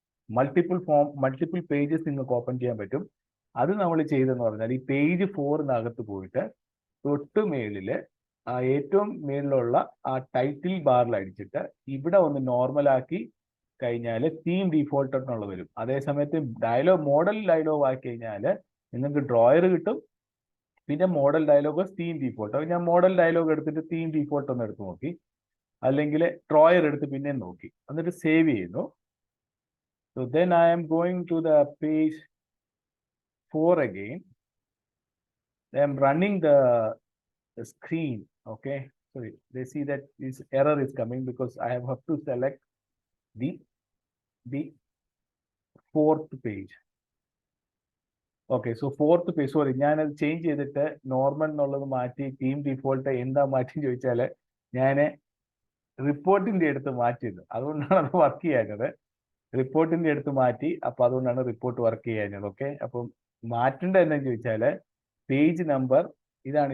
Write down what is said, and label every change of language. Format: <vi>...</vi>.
<ml>Multiple form, multiple pages നിങ്ങൾക്ക് open ചെയ്യാൻ പറ്റും. അത് നമ്മൾ ചെയ്തെന്ന് പറഞ്ഞാൽ ഈ പേജ് 4-നകത്ത് പോയിട്ട് തൊട്ട് മേളില് ആ ഏറ്റവും മേളിലുള്ള ആ ടൈറ്റിൽ ബാറിൽ അടിച്ചിട്ട് ഇവിടെ ഒന്ന് നോർമലാക്കി കഴിഞ്ഞാൽ തീം ഡീഫോൾട്ട് എന്നുള്ളത് വരും. അതേസമയത്ത് ഡയലോഗ്, മോഡൽ ഡയലോഗ് ആക്കി കഴിഞ്ഞാൽ നിങ്ങൾക്ക് ഡ്രോയർ കിട്ടും, പിന്നെ മോഡൽ ഡയലോഗ് തീം ഡീഫോൾട്ട്. അപ്പോൾ ഞാൻ മോഡൽ ഡയലോഗ് എടുത്തിട്ട് തീം ഡീഫോൾട്ട് ഒന്ന് എടുത്ത് നോക്കി, അല്ലെങ്കിൽ ഡ്രോയർ എടുത്ത് പിന്നെ നോക്കി, എന്നിട്ട് സേവ് ചെയ്യുന്നു.</ml> <en>So then I am going to the page 4 again. I am running the screen. Okay, sorry, they see that this error is coming because I have to select the 4th page.</en> <ml>Okay, so 4th page, sorry ഞാനത് change ചെയ്തിട്ട് normal എന്നുള്ളത് മാറ്റി theme default എന്താ മാറ്റി ചോദിച്ചാൽ ഞാൻ റിപ്പോർട്ടിന്റെ അടുത്ത് മാറ്റിയത്, അതുകൊണ്ടാണ് അത് വർക്ക് ചെയ്യാഞ്ഞത്. റിപ്പോർട്ടിന്റെ അടുത്ത് മാറ്റി, അപ്പൊ അതുകൊണ്ടാണ് റിപ്പോർട്ട് വർക്ക് ചെയ്യാഞ്ഞത്. ഓക്കെ, അപ്പം മാറ്റേണ്ടത് എന്താണെന്ന് ചോദിച്ചാൽ പേജ് നമ്പർ ഇതാണ്.</ml>